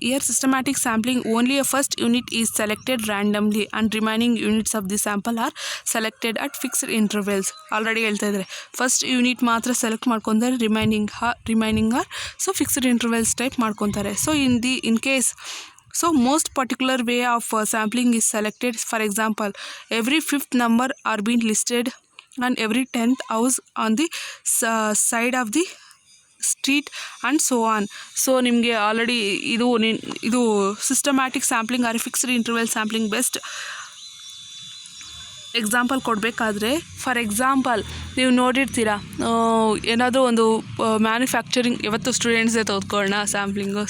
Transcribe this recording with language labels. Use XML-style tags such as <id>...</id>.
<en>Here systematic sampling, only a first unit is selected randomly and remaining units of the sample are selected at fixed intervals. Already</en> <kn>ಹೇಳ್ತಾ ಇದ್ದಾರೆ, first unit ಮಾತ್ರ select ಮಾಡ್ಕೊಂತಾರೆ, remaining R so fixed intervals type ಮಾಡ್ಕೊತಾರೆ. So in case</kn> <en>so most particular way of sampling is selected. For example, every 5th number are being listed and every 10th house on the side of the street and so on.</en> <kn>So ನಿಮಗೆ already ಇದು systematic sampling are fixed interval sampling best example ಕೊಡಬೇಕಾದ್ರೆ, for example ನೀವು ನೋಡಿರ್ತೀರ, ಏನಾದರೂ ಒಂದು manufacturing, ಇವತ್ತು ಸ್ಟೂಡೆಂಟ್ಸೇ ತೆಗೆದುಕೊಳ್ಳೋಣ ಸ್ಯಾಂಪ್ಲಿಂಗು.</kn>